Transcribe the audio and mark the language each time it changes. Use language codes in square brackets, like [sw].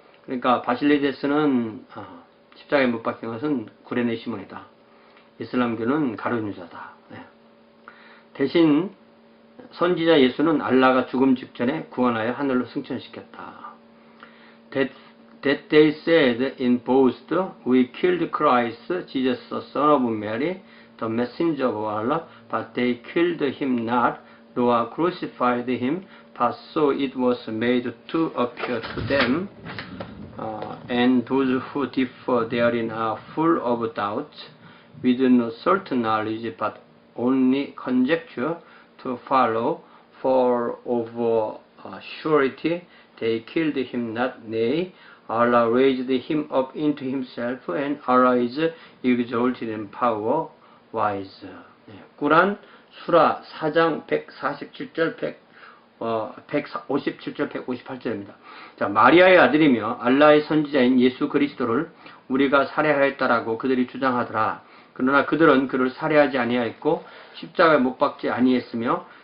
[ko] 그러니까 바실리데스는 십자가에 못 박힌 것은 구레네 시몬이다. 이슬람교는 가룟 유다다. 예. 대신 선지자 예수는 알라가 죽음 직전에 구원하여 하늘로 승천시켰다. [en] That they said in boast, we killed Christ, Jesus, the son of Mary, the messenger of Allah, but they killed him not, nor crucified him, but so it was made to appear to them, and those who differ therein are full of doubt, with no certain knowledge, but only conjecture to follow, for of surety they killed him not, nay, Allah raised him up into himself, and Allah is exalted in power, wise. [ko] 꾸란 수라 4장 147절 157절 158절입니다. 자, 마리아의 아들이며 알라의 선지자인 예수 그리스도를 우리가 살해하였다라고 그들이 주장하더라. 그러나 그들은 그를 살해하지 아니하였고 십자가에 못 박지 아니했으며